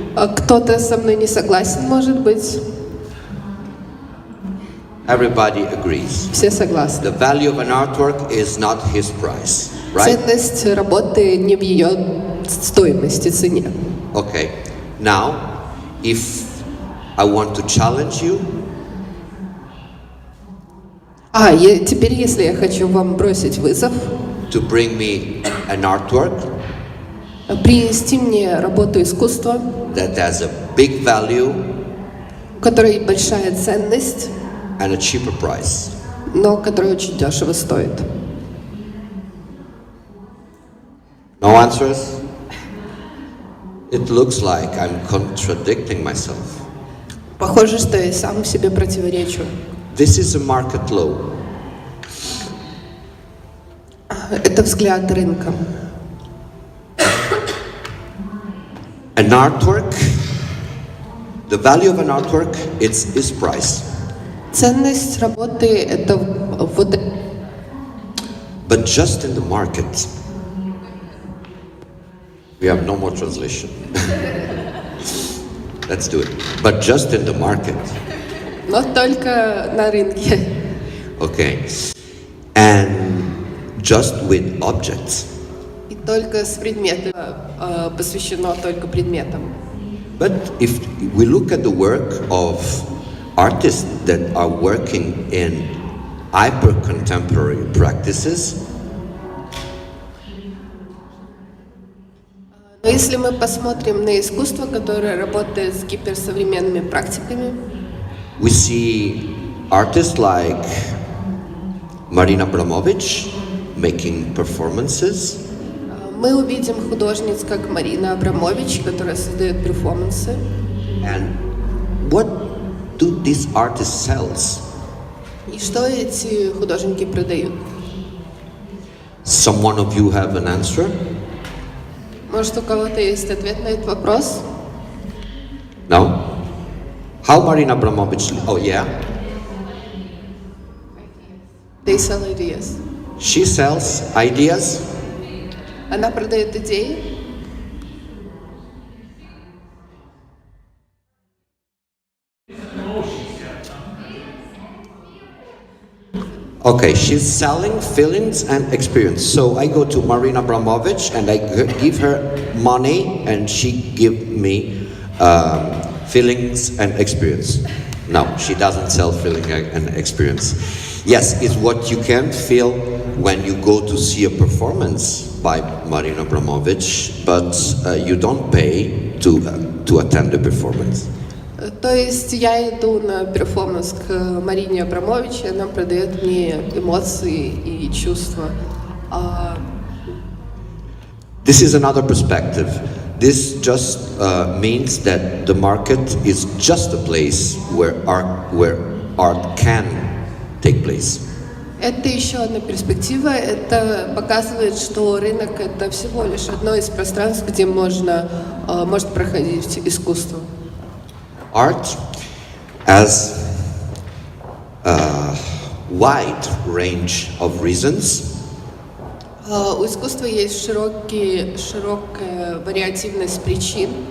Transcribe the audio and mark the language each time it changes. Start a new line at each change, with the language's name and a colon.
Russian: Кто-то со мной не согласен, может быть?
English: Everybody agrees.
Russian: Все согласны.
English: The value of an artwork is not his price, right?
Russian: Ценность работы не в ее стоимости, цене.
English: Okay. Now, if I want to challenge you,
Russian: Теперь, если я хочу вам бросить вызов,
English: to bring me an artwork
Russian: принести мне работу искусства,
English: that has a big value
Russian: у которой большая ценность,
English: and a cheaper price.
Russian: но которая очень дешево стоит.
English: No answers? It looks like I'm contradicting myself.
Russian: Похоже, что я сам себе противоречу.
English: This is a market law.
Russian: Это взгляд рынка.
English: An artwork, the value of an artwork, it's its price.
Russian: Ценность работы – это вот.
English: But just in the market. We have no more translation. Let's do it. But just in the market.
Russian: Но только на рынке.
English: Okay. And just with objects.
Russian: И только с предметом, посвящено только предметам.
English: But if we look at the work of artists that are working in hyper-contemporary practices,
Russian: Но если мы посмотрим на искусство, которое работает с гиперсовременными практиками,
English: we see artists like Marina Abramovic making performances,
Russian: мы увидим художниц, как Марина Абрамович, которая создает перформансы.
English: and what do these artists sell?
Russian: И что эти художники продают?
English: Some one of you have an answer?
Russian: Может, у кого-то есть ответ на этот вопрос?
English: No? How Marina Abramovic? Oh yeah, They sell ideas. she sells ideas.
Russian: Она продает идеи.
English: Okay, she's selling feelings and experience. So I go to Marina Abramovic and I give her money and she give me feelings and experience. No, she doesn't sell feeling and experience. Yes, it's what you can feel when you go to see a performance by Marina Abramovic, but you don't pay to attend the performance.
Russian: То есть я иду на перформанс к Марине Абрамович, и она продает мне эмоции и чувства.
English: This is another perspective. This just means that the market is just a place where art can take place.
Russian: Это еще одна перспектива. Это показывает, что рынок — это всего лишь одно из пространств, где может проходить искусство.
English: Art has a wide range of reasons.
Russian: У искусства есть широкая вариативность причин.